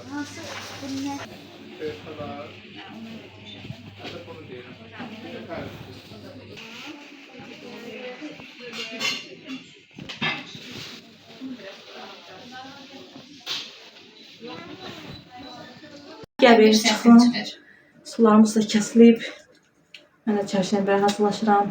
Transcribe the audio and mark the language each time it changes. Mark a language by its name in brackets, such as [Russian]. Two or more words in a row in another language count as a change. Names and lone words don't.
[Turkish] Nasıl? Bu ne? Falan. Hadi bunu diyelim. Efendim. [Azerbaijani] Gəbir çıxın. Sularımız da kəsilib. Mən də çərşənbəyə hazırlaşıram.